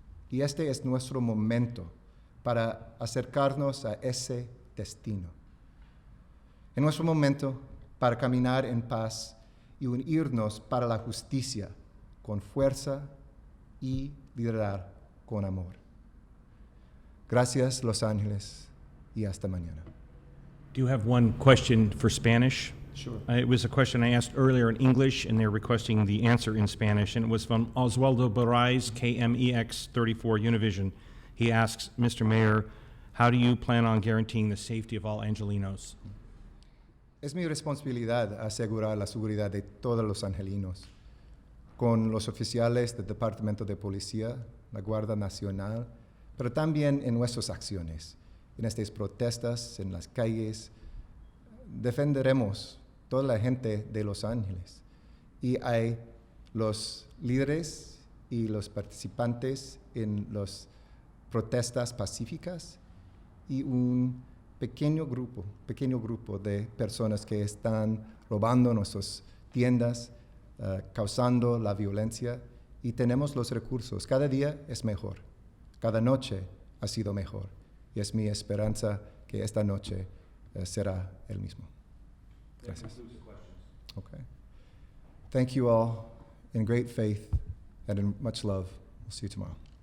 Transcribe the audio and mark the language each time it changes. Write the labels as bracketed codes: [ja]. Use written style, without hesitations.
[es] Y este es nuestro momento para acercarnos a ese destino. Es nuestro momento para caminar en paz y unirnos para la justicia con fuerza y liderar con amor. Gracias, Los Ángeles, y hasta mañana. [en] Do you have one question for Spanish? Sure. It was a question I asked earlier in English, and they're requesting the answer in Spanish, and it was from Oswaldo Barais, KMEX 34 Univision. He asks, Mr. Mayor, how do you plan on guaranteeing the safety of all Angelinos? [es] Es mi responsabilidad asegurar la seguridad de todos los angelinos, con los oficiales del Departamento de Policía, la Guardia Nacional, pero también en nuestras acciones, en estas protestas, en las calles. Defenderemos toda la gente de Los Ángeles. Y hay los líderes y los participantes en las protestas pacíficas y un pequeño grupo de personas que están robando nuestras tiendas, causando la violencia, y tenemos los recursos. Cada día es mejor, cada noche ha sido mejor, y es mi esperanza que esta noche será el mismo. Gracias. Okay. [en] Thank you all in great faith and in much love. We'll see you tomorrow.